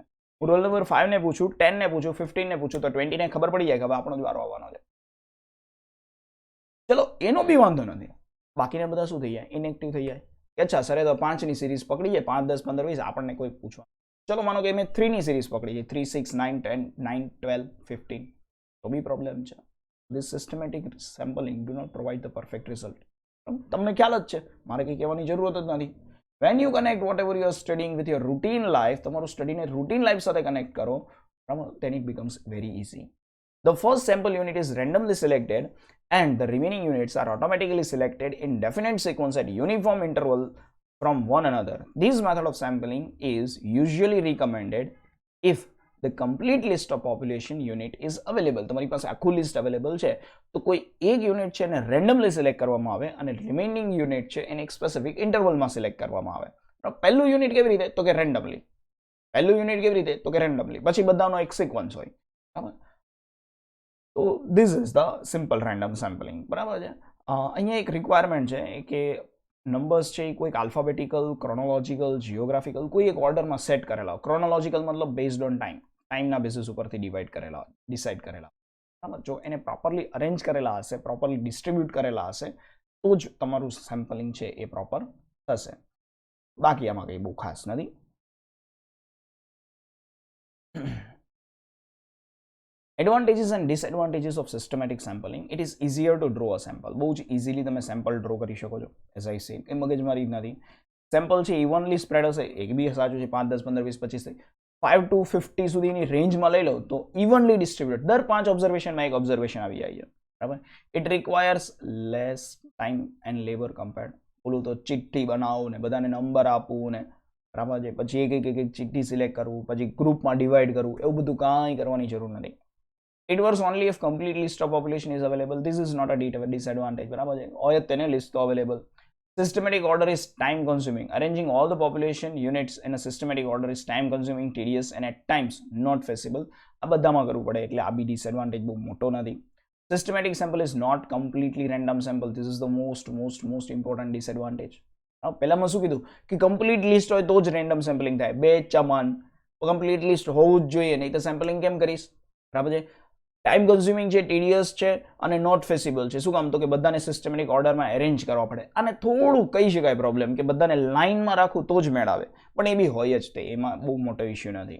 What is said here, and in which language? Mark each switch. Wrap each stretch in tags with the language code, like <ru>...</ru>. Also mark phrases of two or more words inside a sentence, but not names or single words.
<gu>હું રોલ નંબર 5 ને પૂછું, 10 ને પૂછું, 15 ને પૂછું તો 20 ને ખબર પડી જાય કે હવે આપણો જ વારો આવવાનો છે. ચલો એનો બી વાંધો નથી. બાકીના બધા શું થઈ જાય, ઇનએક્ટિવ થઈ જાય. અચ્છા સરે તો 5ની સિરીઝ પકડી છે, 5 10 15 20 આપણને કોઈ પૂછવા. ચલો માનો કે મેં 3ની સિરીઝ પકડી છે, 3 6 9 10 9 12 15, તો બી પ્રોબ્લેમ છે.</gu> <en>This systematic sampling do not provide the perfect result.</en> <gu>તમને ખ્યાલ જ છે, મારે કંઈ કહેવાની જરૂરત જ નથી.</gu> <en>When you connect whatever you are studying with your routine life,</en> <gu>તમારું સ્ટડીને</gu> <en>routine life</en> <gu>સાથે કનેક્ટ કરો,</gu> <en>then it becomes very easy. The first sample unit is randomly selected and the remaining units are automatically selected in definite sequence at uniform interval from one another. This method of sampling is usually recommended if the complete list of population unit is available.</en> <gu>તમારી પાસે આખું</gu> <en>list available</en> <gu>છે તો કોઈ એક યુનિટ છે એને રેન્ડમલી સિલેક્ટ કરવામાં આવે અને</gu> <en>remaining unit</en> <gu>છે એને એક</gu> <en>specific interval</en> <gu>સિલેક્ટ કરવામાં આવે. પહેલું યુનિટ કેવી રીતે, તો કે રેન્ડમલી. પછી બધાનો એક સિક્વન્સ હોય. બરાબર. તો</gu> <en>this is the simple random sampling.</en> <gu>બરાબર છે. અહીંયા એક રિક્વાયરમેન્ટ છે કે નંબર્સ છે એ કોઈક</gu> <en>alphabetical, chronological, geographical</en> <gu>કોઈ એક ઓર્ડરમાં સેટ કરેલા હોય. ક્રોનોલોજીકલ મતલબ</gu> <en>based on</en> <gu>ટાઈમના બેસિસ ઉપરથી ડિસાઇડ કરેલા. બરાબર, જો એને</gu> <en>properly arrange</en> <gu>કરેલા હશે,</gu> <en>properly distribute</en> <gu>કરેલા હશે તો જ તમારું સેમ્પલિંગ છે એ પ્રોપર થશે. બાકી આમાં કંઈ બહુ ખાસ નથી.</gu> <en>Advantages and disadvantages of systematic sampling. It is easier to draw a sample.</en> <gu>બહુ જ ઇઝીલી તમે સેમ્પલ ડ્રો કરી શકો છો.</gu> <en>as I say,</en> <gu>એ મગજમારી નથી. સેમ્પલ છે</gu> <en>evenly spread</en> <gu>હશે, એક બી સાચું છે, 5 10 15 20 25 5 to 50 સુધીની રેન્જમાં લઈ લો તો</gu> <en>evenly distribute,</en> <gu>દર 5 ઓબ્ઝર્વેશનમાં એક ઓબ્ઝર્વેશન આવી જાય છે. બરાબર.</gu> <en>it requires less time and labour compared.</en> <gu>ઓલું તો ચિઠ્ઠી બનાવું ને બધાને નંબર આપવું ને, બરાબર છે, પછી એક એક ચિઠ્ઠી સિલેક્ટ કરવું, પછી ગ્રુપમાં ડિવાઈડ કરવું, એવું બધું કાંઈ કરવાની જરૂર નથી.</gu> <en>It works only if complete list of population is available. This is not a disadvantage.</en> <gu>બરાબર છે, હોય તેને લિસ્ટ તો અવેલેબલ.</gu> <en>Systematic order is time consuming. Arranging all the population units in a systematic order is time consuming, tedious and at times not feasible.</en> <gu>આ બધામાં કરવું પડે એટલે આ બી ડિસએડવાન્ટેજ બહુ મોટો નથી.</gu> <en>Systematic sample is not completely random sample. This is the most important disadvantage.</en> <gu>પહેલામાં શું કીધું કે</gu> <en>complete list</en> <gu>હોય તો જ</gu> <en>random sampling</en> <gu>થાય. બે ચમાન</gu> <en>complete list</en> <gu>હોવું જ જોઈએ, નહીં તો સેમ્પલિંગ કેમ કરીશ? બરાબર છે.</gu> <en>time consuming</en> <gu>છે, ટીડિયસ છે અને</gu> <en>not feasible</en> <gu>છે. શું કામ? તો કે બધાને</gu> <en>systematic order</en> <gu>એરેન્જ કરવા પડે. અને થોડું કહી શકાય પ્રોબ્લેમ કે બધાને લાઇનમાં રાખવું તો જ મેળ આવે, પણ એ બી હોય જ તે, એમાં બહુ મોટો ઇશ્યુ નથી.</gu>